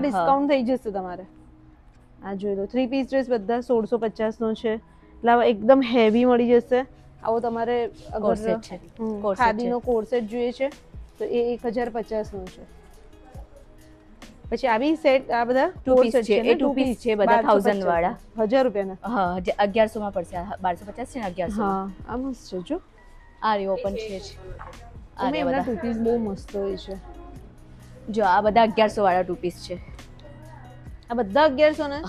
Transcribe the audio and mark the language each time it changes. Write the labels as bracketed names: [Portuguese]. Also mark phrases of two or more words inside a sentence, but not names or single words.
[Gujarati] ડિસ્કાઉન્ટ થઈ જશે તમારે. આ જોઈ લો 3 [English] piece dress [Gujarati] બધા 1650 નો છે. એટલે આવા એકદમ હેવી મળી જશે. આવો તમારે કોર્સેટ છે. કોર્સેટ ખાદીનો કોર્સેટ જોઈએ છે તો એ 1050 નો છે. પછી આ બી સેટ, આ બધા [English] Two piece [Gujarati] corset છે. ને? એ [English] two piece [Gujarati] છે, બધા 1000 વાળા. 1000 રૂપિયાના. હા 1100 માં પડશે. 1250 છે ને 1100. હા આ મસ્ત છે જો. આ [English] re open [Gujarati] છે જ. આ એમાં રહ્યા એમના બધા. 2 પીસ બહુ મસ્ત હોય છે. જો આ બધા 1100 વાળા 2 પીસ છે. આ બધા 1100 ને?